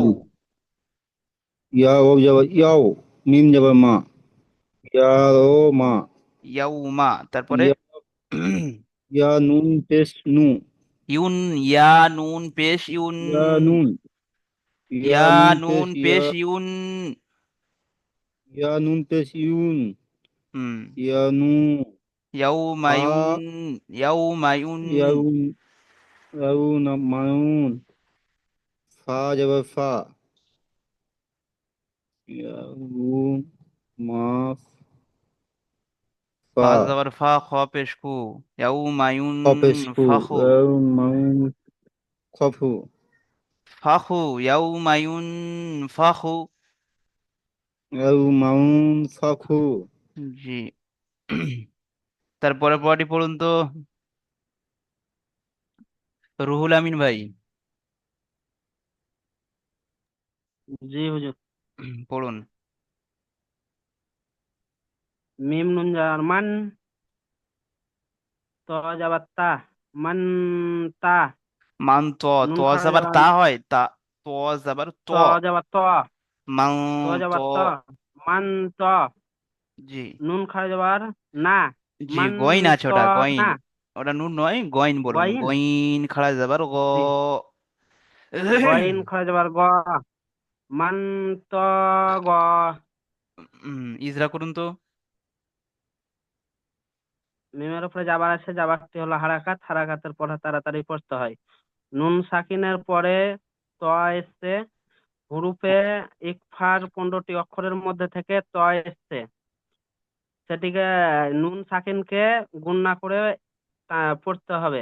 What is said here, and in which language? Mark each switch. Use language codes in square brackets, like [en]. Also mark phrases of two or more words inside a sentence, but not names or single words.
[bn] মা, ইয়া ও জবর ইয়াও, মিম জবর মা, ইয়া ও মা, ইয়াউমা। তারপরে ইয়া, ইয়া নুন পেশ নু, ইউন। ইয়া নুন পেশ ইউন। ইয়া নুন, ইয়া ইয়া নুন পেশ নুন ইয়া, পেশ ইউন। ইয়া নুন পেশ ইউন, হুম। ইয়া নু, ফা, ইয়াউমায়ুন। ইয়াউমায়ুন। ইয়াউন, ইয়াউন মাউন, ফা জবর ফা, ইয়াউন মা, ফা, ফা জবর ফা, খ পেশ খু। ইয়াউমায়ুন। খ পেশ খু, ফাখু। ইয়াউন মাউন, খফু, ফাখু। ইয়াউমায়ুন। ফাখু। ইয়াউন মাউন ফাখু। জি। তারপরে পরটি পড়ুন তো। রুহুল আমিন ভাই। জি হুজুর। পড়ুন। মিম নুন যার মান, ত যাবার তা, মান, তা। মান ত। ত নুন খারা যাবার যাবার তা হয় তা। ত যাবার ত। ত যাবার ত, মান ত ত। যাবার ত, মান ত। জি। নুন খারা যাবার না, জি মান, গইন আছে, ত, ওটা না। গইন। ওটা নুন নয়, গইন বলুন। গইন। গইন খাড়া যাবার গ। জি। গইন খারা যাবার গ, মান, ত, গ। ইজরা করুন তো। মিমের উপরে যাবার আছে, যাবারটি হলো হারাকাত, হারাকাতের পরে তাড়াতাড়ি পড়তে হয়। নুন সাকিনের পরে ত এসছে, হুরুফে ইকফার 15টি অক্ষরের মধ্যে থেকে ত এসছে, সেটিকে নুন সাকিনকে গুণ না করে পড়তে হবে।